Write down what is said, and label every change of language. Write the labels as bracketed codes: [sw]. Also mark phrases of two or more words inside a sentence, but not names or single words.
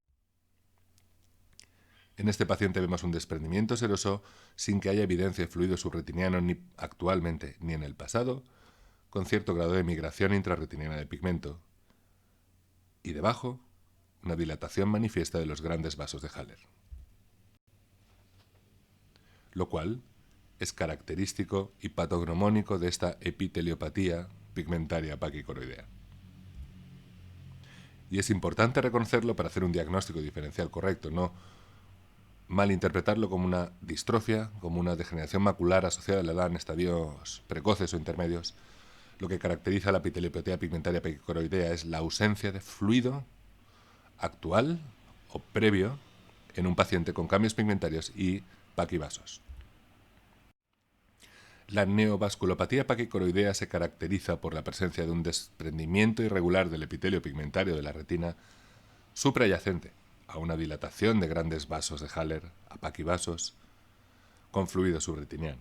[es] En este paciente vemos un desprendimiento seroso sin que haya evidencia de fluido subretiniano ni actualmente ni en el pasado, con cierto grado de migración intrarretiniana de pigmento, y debajo, una dilatación manifiesta de los grandes vasos de Haller, lo cual es característico y patognomónico de esta epiteliopatía pigmentaria paquicoroidea. Y es importante reconocerlo para hacer un diagnóstico diferencial correcto, no malinterpretarlo como una distrofia, como una degeneración macular asociada a la edad en estadios precoces o intermedios. Lo que caracteriza la epiteliopatía pigmentaria paquicoroidea es la ausencia de fluido actual o previo en un paciente con cambios pigmentarios y paquivasos. La neovasculopatía paquicoroidea se caracteriza por la presencia de un desprendimiento irregular del epitelio pigmentario de la retina suprayacente a una dilatación de grandes vasos de Haller, a paquivasos, con fluido subretiniano.